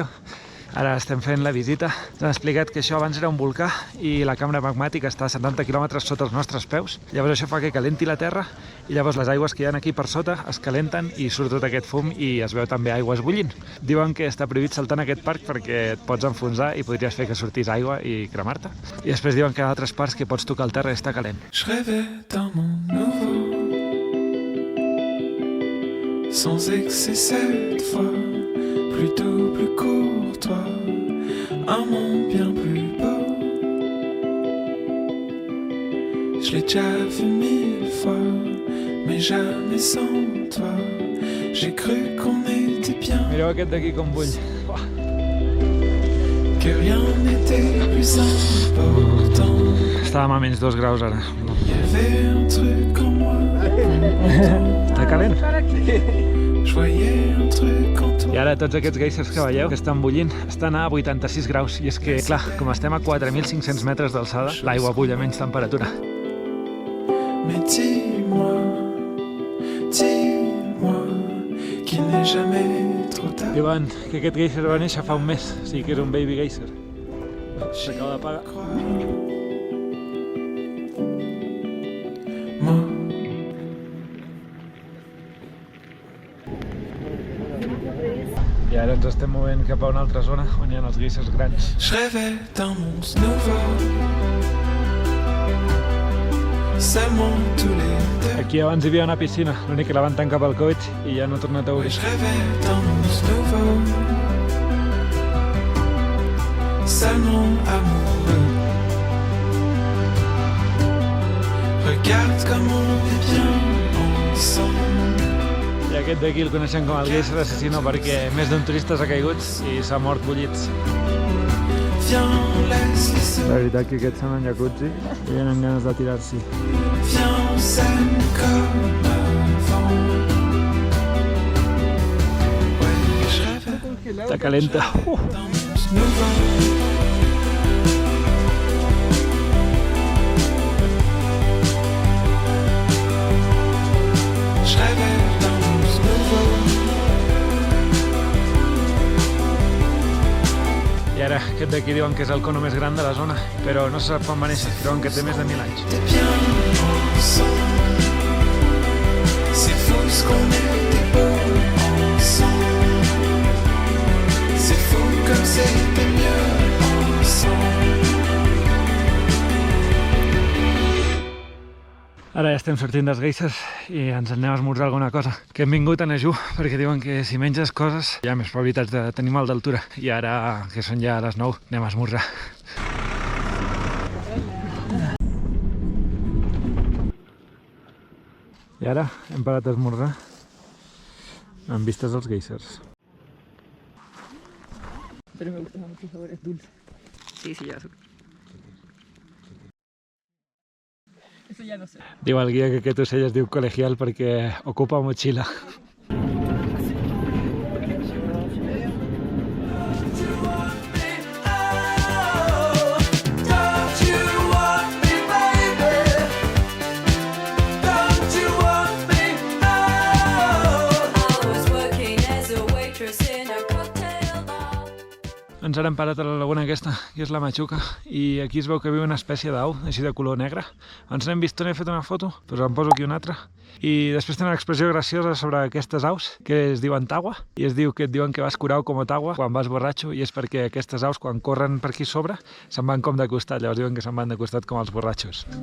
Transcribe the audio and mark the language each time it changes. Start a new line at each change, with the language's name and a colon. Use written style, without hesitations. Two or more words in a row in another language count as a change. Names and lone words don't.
Catalan: Ara estem fent la visita. Ens han explicat que això abans era un volcà i la cambra magmàtica està a 70 quilòmetres sota els nostres peus. Llavors això fa que calenti la terra i llavors les aigües que hi ha aquí per sota es calenten i surt tot aquest fum i es veu també aigües bullint. Diuen que està prohibit saltar en aquest parc perquè et pots enfonsar i podries fer que sortís aigua i cremar-te. I després diuen que hi ha altres parts que pots tocar el terra i està calent.
French: Je rêvais d'un monde nouveau, sans excès cette fois, plutôt plus courtois, un monde bien plus beau. Je l'ai déjà vu 1000 fois, mais jamais sans toi. J'ai cru qu'on était bien,
Catalan: Mireu aquest d'aquí com bull.
French: que rien n'était plus important.
Catalan: Estàvem a menys 2 graus ara.
French: Il y avait un truc en moi,
Catalan: Està calent.
French: je voyais un truc en toi.
Catalan: I ara tots aquests geysers que veieu, que estan bullint, estan a 86 graus. I és que, clar, com estem a 4.500 metres d'alçada, l'aigua bull a menys temperatura.
French: Mais dis-moi qu'il n'est jamais trop tard.
Catalan: Diuen que aquest geyser va néixer fa un mes, o sigui que era un baby geyser. S'acaba d'apagar.
French: Moi,
Catalan: I ara ens estem movent cap a una altra zona on hi ha els geysers grans.
French: je rêvais d'un monde nouveau, seulement tous les deux.
Catalan: Aquí abans hi havia una piscina, l'únic que la van tancar pel Covid i ja no ha tornat a obrir.
French: Je rêvais d'un monde nouveau, seulement amoureux. Regarde comme on est bien ensemble.
Catalan: I aquest d'aquí el coneixem com el geyser assassino perquè més d'un turista s'ha caigut i s'ha mort bullits.
French: Viens, laisse-les
Catalan: La veritat que aquests són en jacuzzi i tenen ganes de tirar-s'hi.
French: viens, on s'aime comme avant. Ouais, je rêvais
Catalan: Està calenta.
French: d'un monde nouveau. Je rêvais d'un monde nouveau.
Catalan: I ara aquest d'aquí diuen que és el cono més gran de la zona, però no se sap quan va néixer, creuen que té més de 1.000 anys.
French: T'es bien ensemble. C'est fou ce qu'on était beau ensemble. C'est fou comme c'était mieux ensemble.
Catalan: Ara ja estem sortint dels geysers i ens anem a esmorzar alguna cosa. Que hem vingut a Nejú perquè diuen que si menges coses hi ha més probabilitats de tenir mal d'altura. I ara, que són ja les 9, anem a esmorzar. I ara hem parat a esmorzar amb vistes als geysers.
Spanish: Pero me gusta mucho el sabor, es dulce. Sí, sí, ya. Eso ya no sé.
Catalan: Diu el guia que aquest ocell es diu colegial perquè ocupa motxilla.
English: Don't you want me, baby? Don't you want me? I was working as a waitress in a cocktail bar.
Catalan: Ens hem parat a la laguna aquesta, que és la Machuca, i aquí es veu que viu una espècie d'au, així de color negre. Abans n'hem vist on he fet una foto, doncs en poso aquí una altra. I després té una expressió graciosa sobre aquestes aus, que es diuen tagua, i es diu que et diuen que vas curau com a tagua quan vas borratxo, i és perquè aquestes aus, quan corren per aquí sobre, se'n van com de costat, llavors diuen que se'n van de costat com els borratxos.